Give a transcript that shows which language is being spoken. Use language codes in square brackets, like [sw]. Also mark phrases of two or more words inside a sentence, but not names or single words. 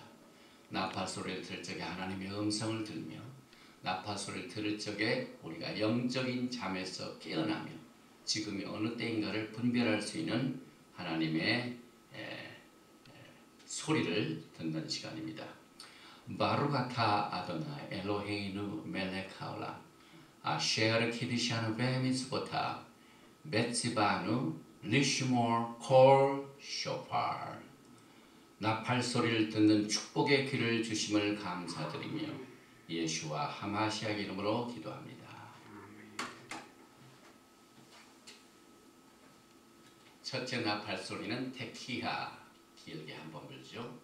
[ko] 나팔 소리를 들을 적에 하나님의 음성을 들으며 나팔 소리를 들을 적에 우리가 영적인 잠에서 깨어나며 지금이 어느 때인가를 분별할 수 있는 하나님의 소리를 듣는 시간입니다. [he] ברוך אתה אדוני אלוהינו מלך העולם אשר קידשנו במצוותיו וציוונו לשמוע קול שופר. [ko] 나팔 소리를 듣는 축복의 귀를 주심을 감사드리며 [he] ישוע המשיח [ko] 이름으로 기도합니다. 첫째 나팔 소리는 테키하, 길게 한번 불죠.